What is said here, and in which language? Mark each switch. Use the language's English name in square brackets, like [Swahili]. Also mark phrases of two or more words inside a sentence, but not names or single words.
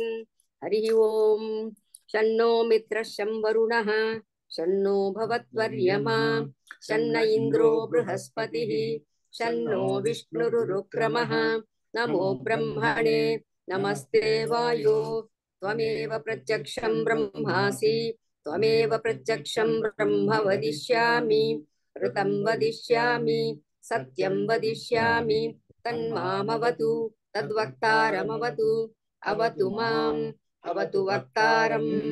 [Sanskrit] हरि ओं. शन्नो मित्र शं वरुणः शन्नो भवत्वर्यमा शन्न इन्द्रो बृहस्पति शन्नो विष्णुरुक्रमः नमो ब्रह्मणे नमस्ते वायो त्वमेव प्रत्यक्षं ब्रह्मासि त्वमेव प्रत्यक्षं ब्रह्म वदिष्यामि ऋतं वदिष्यामि सत्यं वदिष्यामि तन्मामवतु तद्वक्तारमवतु अवतु माम् अवतु वक्तारम्.